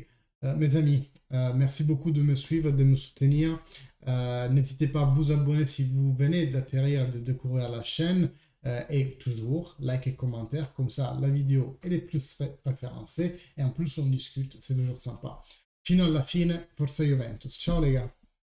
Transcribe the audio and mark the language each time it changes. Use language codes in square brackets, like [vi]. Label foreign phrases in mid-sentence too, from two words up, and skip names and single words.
[fr] Mes amis, merci beaucoup de me suivre, de me soutenir. N'hésitez pas à vous abonner si vous venez d'atterrir, de découvrir la chaîne. Et toujours, like et commentaire, comme ça la vidéo elle est plus référencée et en plus on discute, c'est toujours sympa. [it] Fino alla fine, forza Juventus. [fr] Ciao les gars!